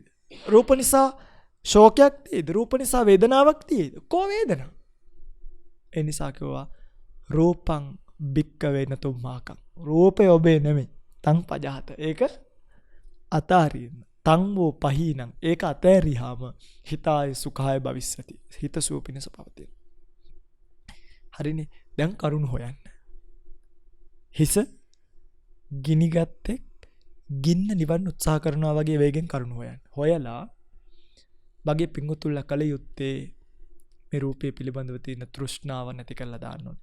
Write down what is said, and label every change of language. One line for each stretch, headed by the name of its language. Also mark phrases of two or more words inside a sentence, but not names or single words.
Sinhala: රූප නිසා ශෝකයක් තියෙයිද? රූප නිසා වේදනාවක් තියෙයිද? කෝ වේදනාව? ඒ නිසා කිව්වා
Pali: රූපං භික්කවේ නතුම්මාකං.
Sinhala: රූපය ඔබේ නෙමෙයි.
Pali: තං පජහත.
Sinhala: ඒක අතාරින්න.
Pali: තං වූ පහීනං.
Sinhala: ඒක අතෑරියාම
Pali: හිතාය සුඛාය භවිස්සති.
Sinhala: හිත සුව පිණිස පවතින. හරිනේ. දැන් කරුණ හොයන්න. හිස ගිනිගත්තෙක් ගින්න නිවන්න උත්සාහ කරනවා වගේ වේගෙන් කරුණ හොයන්න. හොයලා බගේ පිංගුතුල්ලා කල යුත්තේ මේ රූපය පිළිබඳව තියෙන තෘෂ්ණාව නැති කරලා දාන්න ඕනේ.